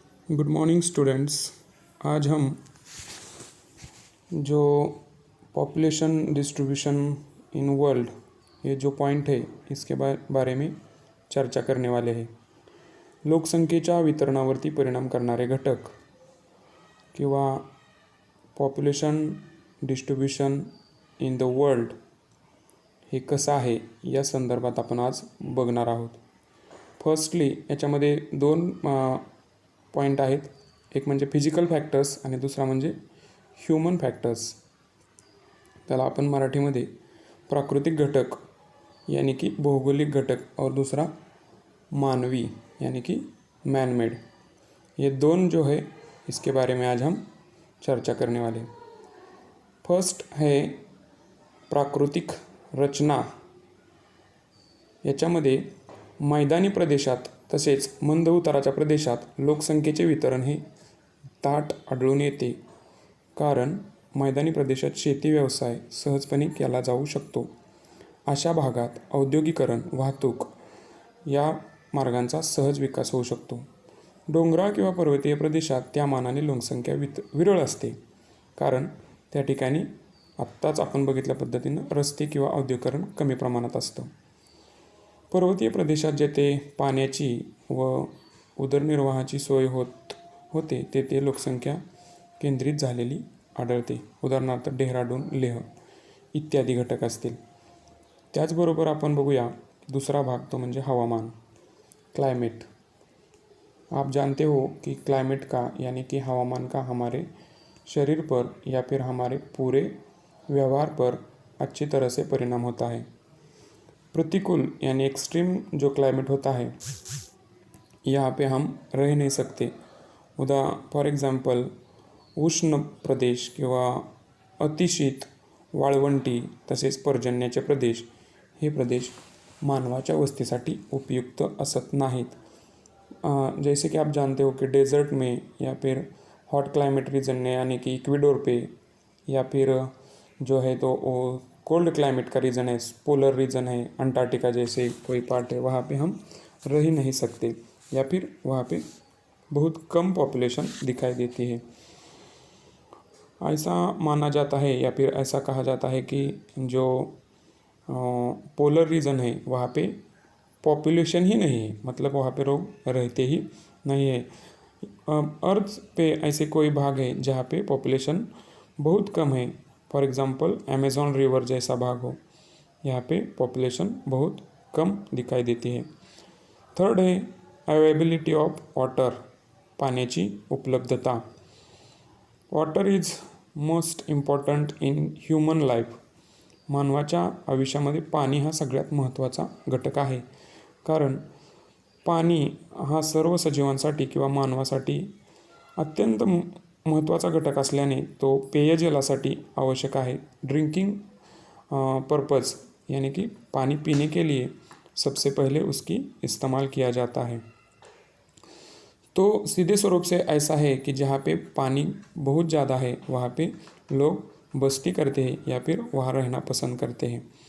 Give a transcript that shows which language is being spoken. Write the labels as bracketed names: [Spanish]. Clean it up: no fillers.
[Hindi] Good morning students. आज हम जो [English] population distribution in world [Hindi] ये जो पॉइंट है इसके बारे में चर्चा करने वाले हैं। [Marathi] लोकसंख्येच्या वितरणावरती परिणाम करणारे घटक किंवा [English] population distribution in the world [Marathi] हे कसं आहे या संदर्भात आपण आज बघणार आहोत। फर्स्टली याच्यामध्ये दोन पॉईंट आहेत, एक म्हणजे फिजिकल फॅक्टर्स आणि दुसरा म्हणजे ह्यूमन फॅक्टर्स। त्याला आपण मराठीमध्ये प्राकृतिक घटक [Hindi] यानी कि भौगोलिक घटक और दूसरा मानवी यानी कि मैन मेड, ये दोन जो है इसके बारे में आज हम चर्चा करने वाले। फर्स्ट है प्राकृतिक रचना। [Marathi] याच्यामध्ये मैदानी प्रदेशात तसेच मंद उताराच्या प्रदेशात लोकसंख्येचे वितरण हे ताठ आढळून येते, कारण मैदानी प्रदेशात शेती व्यवसाय सहजपणे केला जाऊ शकतो। अशा भागात औद्योगिकरण, वाहतूक या मार्गांचा सहज विकास होऊ शकतो। डोंगराळ किंवा पर्वतीय प्रदेशात त्या मानाने लोकसंख्या विरळ असते, कारण त्या ठिकाणी आत्ताच आपण बघितल्या पद्धतीनं रस्ते किंवा औद्योगिकरण कमी प्रमाणात असतं। पर्वतीय प्रदेशात जेथे पाण्याची व उदरनिर्वाहाची सोय होते तेथे लोकसंख्या केंद्रित झालेली आढळते। उदाहरणार्थ डेहराडून, लेह इत्यादी घटक असतील। त्याचबरोबर आपण बघूया दूसरा भाग, तो म्हणजे हवामान, क्लाइमेट। [Hindi] आप जानते हो कि क्लाइमेट का यानी कि हवामान का हमारे शरीर पर या फिर हमारे पूरे व्यवहार पर अच्छी तरह से परिणाम होता है। प्रतिकूल यानी एक्सट्रीम जो क्लाइमेट होता है यहाँ पे हम रह नहीं सकते। [English] for example [Hindi] उष्ण प्रदेश किंवा अतिशीत, वाळवंटी तसेच पर्जन्याचे प्रदेश हे प्रदेश मानवाच्या वस्तीसाठी उपयुक्त असत नाहीत। जैसे कि आप जानते हो कि डेजर्ट में या फिर हॉट क्लाइमेट रीजन में यानी कि इक्वेडोर पे या फिर जो है तो कोल्ड क्लाइमेट का रीजन है, पोलर रीजन है, अंटार्कटिका जैसे कोई पार्ट है, वहाँ पे हम रह ही नहीं सकते या फिर वहाँ पे बहुत कम पॉपुलेशन दिखाई देती है। ऐसा माना जाता है या फिर ऐसा कहा जाता है कि जो पोलर रीजन है वहाँ पे पॉपुलेशन ही नहीं है, मतलब वहाँ पे लोग रहते ही नहीं है। अर्थ पे ऐसे कोई भाग है जहाँ पे पॉपुलेशन बहुत कम है, [English] for example [Hindi] अमेज़न रिवर जैसा भाग हो, यहाँ पे पॉपुलेशन बहुत कम दिखाई देती है। [English] third है availability of water, [Marathi] पाण्याची उपलब्धता। [English] Water is most important in human life. [Marathi] मानवाच्या आयुष्यामध्ये पाणी हा सगळ्यात महत्त्वाचा घटक आहे, कारण पाणी हा सर्व सजीवांसाठी किंवा मानवासाठी अत्यंत महत्त्वाचा घटक असल्याने तो पेयजलासाठी आवश्यक आहे। [Hindi] ड्रिंकिंग पर्पज़ यानी कि पानी पीने के लिए सबसे पहले उसकी इस्तेमाल किया जाता है। तो सीधे स्वरूप से ऐसा है कि जहाँ पे पानी बहुत ज़्यादा है वहाँ पे लोग बस्ती करते हैं या फिर वहाँ रहना पसंद करते हैं।